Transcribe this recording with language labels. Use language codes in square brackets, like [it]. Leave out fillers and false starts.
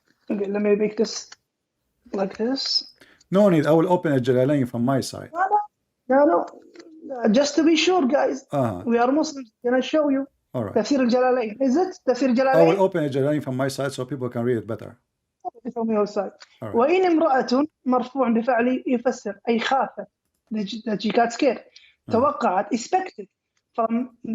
[en] Okay, let me make this like this. No need. I will open a Jalalain from my side. No. Just to be sure, guys. We are Muslims. Can I show you? All right. Tafsir al-Jalalain. Is it Tafsir al-Jalalain? I will open a Jalalain from my side so people can read it better. From your side. Right. [ar] وإن امرأة مرفوع بفعل يفسر أي خافت, [en] that she got scared. [ar] توقعت, [en] expected from.